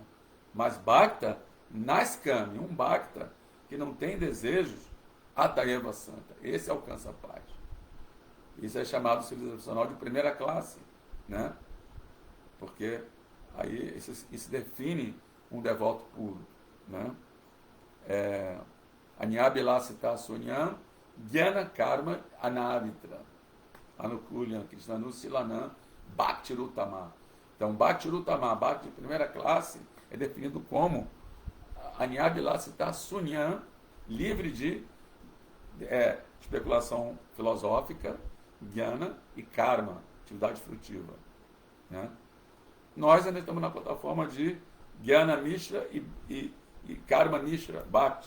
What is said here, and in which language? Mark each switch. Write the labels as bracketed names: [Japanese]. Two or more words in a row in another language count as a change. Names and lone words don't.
[Portuguese] Mas Bhakta, Naskami, um Bhakta que não tem desejos, [Sanskrit] Atayeva Santa, [Portuguese] esse alcança a paz. Isso é chamado civilizacional de primeira classe, né? Porque aí isso define um devoto puro, né? [Sanskrit] Anyabilasita Sunyam Jnana Karma Anavitra Anukulyam Krishnanu Silanam Bhaktirutama. [Portuguese] Então, Bhaktirutama, Bhakti de primeira classe, é definido como [Sanskrit] Anyabilasita Sunyam, [Portuguese] livre de especulação filosófica, Jnana e Karma, atividade frutiva, né? Nós ainda estamos na plataforma de [Sanskrit] Jnana Mishra [Portuguese] e [Sanskrit] Karma Mishra, [Portuguese] Bhakti.